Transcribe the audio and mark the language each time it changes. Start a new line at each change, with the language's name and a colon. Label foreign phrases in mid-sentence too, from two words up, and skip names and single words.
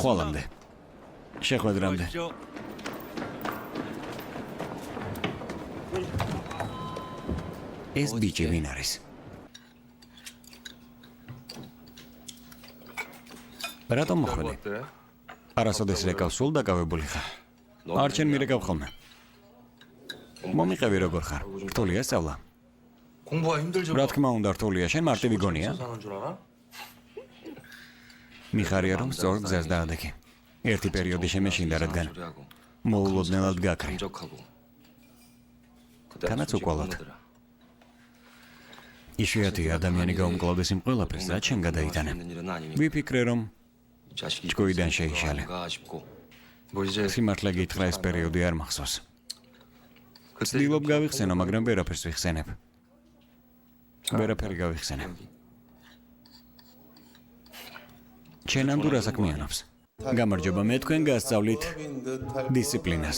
Georgian: ხვალამდე. შეხვედრამდე. ეს ბიჭი ვინ არის? რატომ მოხვედი?
Korean: 어때?
Georgian: არასოდეს რეკავს სულ დაკავებული ხარ. არ ჩემ მირეკავ ხოლმე. მომიყევი როგორ ხარ? რთულია სწავლა?
Korean: 공부가 힘들죠.
Georgian: რა თქმა უნდა რთულია, შენ მარტივი გონია?
Korean: 사는 줄 알아?
Georgian: მიხარია რომ სწორ გზას დაადექი. ერთი პერიოდი შემეშინდა, რადგან
Korean: 소리하고
Georgian: მოულოდნელად გაქრე.
Korean: 감적하고.
Georgian: თანაც უკვალოდ. იშვიათი ადამიანი გაუმკლავდეს იმ ყველაფერს, რაც შენ გადაიტანე. ვიფიქრე რომ ჭკუიდან შეიშალე.
Korean: 뭐 이제
Georgian: სიმართლე გითხრა ეს პერიოდი არ მახსოვს. ცდილობ გავიხსენო, მაგრამ ვერაფერს ვიხსენებ. ვერაფერი გავიხსენებ. ჩენანდუ რა საქმიანობს? გამარჯობა, მე თქვენ გასწავლით დისციპლინას.